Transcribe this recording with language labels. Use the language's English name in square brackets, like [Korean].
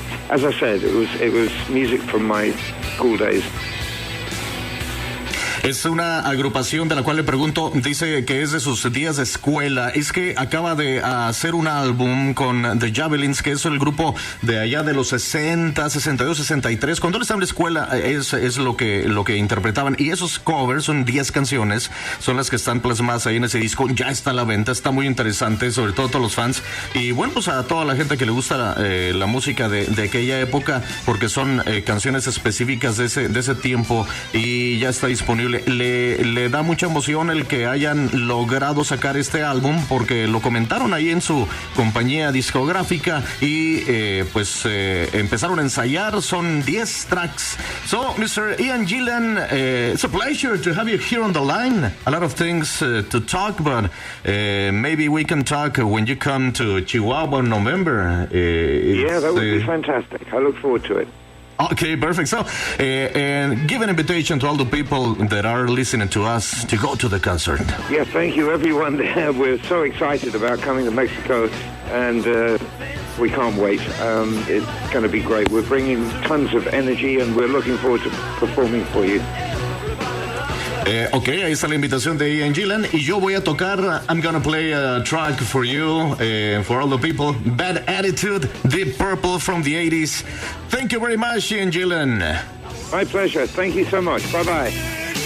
[English] As I said, it was music from my school days. [Spanish] Es una agrupación de la cual le pregunto, dice que es de sus días de escuela. Es que acaba de hacer un álbum con The Javelins, que es el grupo de allá de los 60, 62, 63. Cuando él estaba en la escuela es lo que interpretaban. Y esos covers son 10 canciones, son las que están plasmadas ahí en ese disco. Ya está a la venta, está muy interesante, sobre todo a todos los fans. Y bueno, pues a toda la gente que le gusta la música de aquella época, porque son canciones específicas de ese tiempo, y ya está disponible. Le da mucha emoción el que hayan logrado sacar este álbum, porque lo comentaron ahí en su compañía discográfica, y empezaron a ensayar. Son 10 tracks. [English] So, Mr. Ian Gillan, it's a pleasure to have you here on the line. A lot of things to talk, but maybe we can talk when you come to Chihuahua in November. Yeah, that would be fantastic. I look forward to it. Okay, perfect. So, and give an invitation to all the people that are listening to us to go to the concert. Yeah, thank you, everyone there. We're so excited about coming to Mexico, and we can't wait. It's going to be great. We're bringing tons of energy, and we're looking forward to performing for you. [Spanish] Ok, ahí está la invitación de Ian Gillan, y yo voy a tocar. [English] I'm gonna play a track for you, for all the people. Bad Attitude, Deep Purple from the 80s. Thank you very much, Ian Gillan. My pleasure. Thank you so much. Bye-bye.